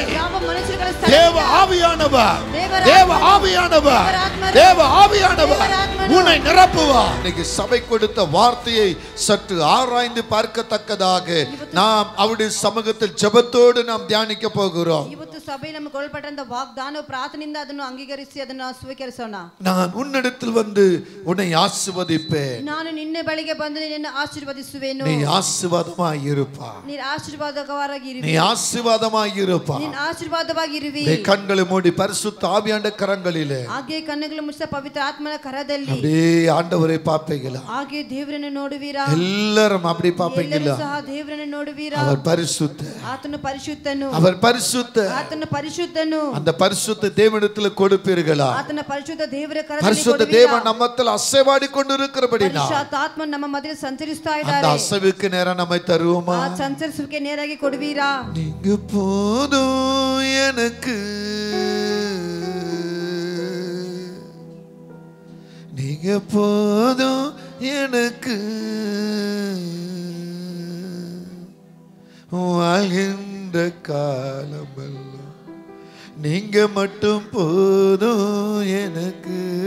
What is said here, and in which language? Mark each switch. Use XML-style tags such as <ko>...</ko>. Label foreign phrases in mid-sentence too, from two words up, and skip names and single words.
<ta>தேவ ஆவியானவர், தேவ ஆவியானவர், தேவ ஆவியானவர் உன்னை நிரப்புவார். இன்னைக்கு சபை கொடுத்த வார்த்தையை சற்று ஆராய்ந்து பார்க்கத்தக்கதாக நாம் அவருடைய சமூகத்தில் ஜெபத்தோடு நாம் தியானிக்க போகிறோம்.</ta> <kn>ಇವತ್ತು ಸಭೆಯಲ್ಲಿ ನಮಗೆ ಕೊಡಲ್ಪಟ್ಟಂತ ವಾಗ್ದಾನ ಪ್ರಾರ್ಥನೆಯಿಂದ ಅದನ್ನು ಅಂಗೀಕರಿಸಿ ಅದನ್ನು ಸ್ವೀಕರಿಸೋಣ.</kn> <ta>நான் உன்னிடத்தில் வந்து உன்னை ஆசீர்வதிப்பேன்.</ta> <kn>ನಾನು ನಿನ್ನ ಬಳಿಗೆ ಬಂದು ನಿನ್ನನ್ನು ಆಶೀರ್ವದಿಸುವೆನು.</kn> <ta>நீ ஆசீர்வாதமாய் இருப்பாய்.</ta> <kn>ನೀನು ಆಶೀರ್ವಾದಕರಾಗಿರುವಿ.</kn> <ta>நீ ஆசீர்வாதமாய் இருப்பாய்.</ta> <kn>ನೀನು ಆಶೀರ್ವಾದವಾಗಿರುವಿ.</kn> <ta>நீ கண்களை மூடி பரிசுத்த ஆவியானவருடைய கரங்களிலே</ta> <kn>ಹಾಗೆ ಕಣ್ಣುಗಳನ್ನು ಮುಚ್ಚಿ ಪವಿತ್ರ ಆತ್ಮನ ಕರದಲ್ಲಿ</kn> <ta>அப்படியே ஆண்டவரை பாப்பீங்களா?</ta> <kn>ಹಾಗೆ ದೇವರನ್ನು ನೋಡುವೀರಾ?</kn> <ta>எல்லாரும் அப்படி பாப்பீங்களா?</ta> <kn>ಸಹ ದೇವರನ್ನು ನೋಡುವೀರಾ?</kn> <ta>அவர் பரிசுத்த,</ta> <kn>ಆತನು ಪರಿಶುದ್ಧನು.</kn> <ta>அவர் பரிசுத்த,</ta> <kn>ಆತನು ಪರಿಶುದ್ಧನು.</kn> <ta>அந்த பரிசுத்த தேவனிடத்தில் கொடுப்பீர்களா?</ta> <kn>ಆತನ ಪರಿಶುದ್ಧ ದೇವರ ಕರದಲ್ಲಿ</kn> <ta>பரிசுத்த தேவன் நம்மத்தில் அசைவாடி கொண்டிருக்கிறபடினா</ta> <kn>ಪರಿಶುದ್ಧ ಆತ್ಮ ನಮ್ಮ ಮಧ್ಯದಲ್ಲಿ ಸಂಚರಿಸ್ತಾ ಇದ್ದಾರೆ.</kn> <ta>அந்த அசைவுக்கு நேரம் நம்மை தருவோமா?</ta> <kn>ಆ ಸಂಚರಿಸುವಿಕೆ ನೇರಾಗಿ ಕೊಡುವೀರಾ?</kn> <ta>நீங்க போதும் எனக்கு, நீங்க போதும் எனக்கு, வாழ்கின்ற காலமெல்லாம் நீங்க மட்டும் போதும் எனக்கு,</ta>